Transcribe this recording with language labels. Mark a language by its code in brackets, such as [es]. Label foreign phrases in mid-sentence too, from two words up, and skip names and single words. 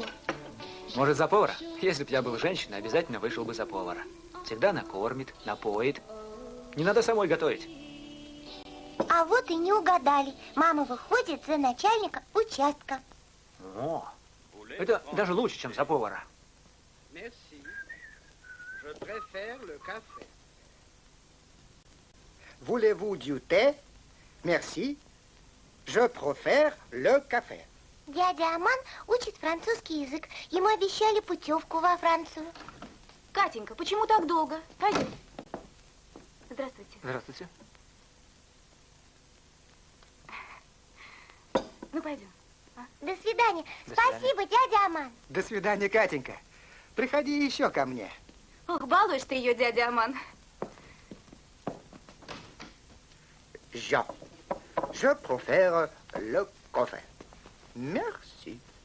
[ru] Может, за повара? Если б я был женщиной, обязательно вышел бы за повара. Всегда накормит, напоит. Не надо самой готовить. А вот и не угадали. Мама выходит за начальника участка. О, это даже лучше, чем за повара. [fr] Voulez-vous du thé? Merci. Je préfère le café. [ru] Дядя Аман учит французский язык. Ему обещали путевку во Францию. Катенька, почему так долго? Пойдем. Здравствуйте. Здравствуйте. Ну, пойдем. До свидания. До Спасибо, дядя Аман. До свидания, Катенька. Приходи еще ко мне. Ох, балуешь ты ее, дядя Аман. [fr] Je préfère le café. Merci.